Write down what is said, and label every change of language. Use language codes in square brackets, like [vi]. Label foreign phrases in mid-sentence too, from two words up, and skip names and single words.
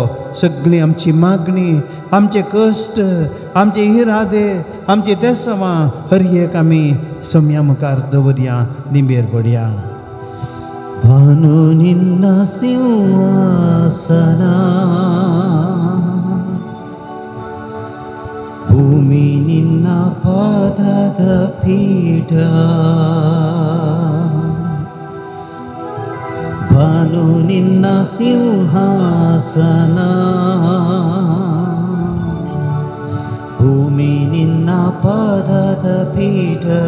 [kok] सगळी आमची मागणी, आमचे कश्ट, आमचे इरादे, आमचे देसवां हर एक आमी सोम्या मुखार दवरया, दिंबेर पडया. [kn] ಭಾನು ನಿನ್ನ ಸಿಂಹಾಸನ, ಭೂಮಿ ನಿನ್ನ ಪಾದದ ಪೀಠ. ಭಾನು ನಿನ್ನ ಸಿಂಹಾಸನ, ಭೂಮಿ ನಿನ್ನ ಪಾದದ ಪೀಠ.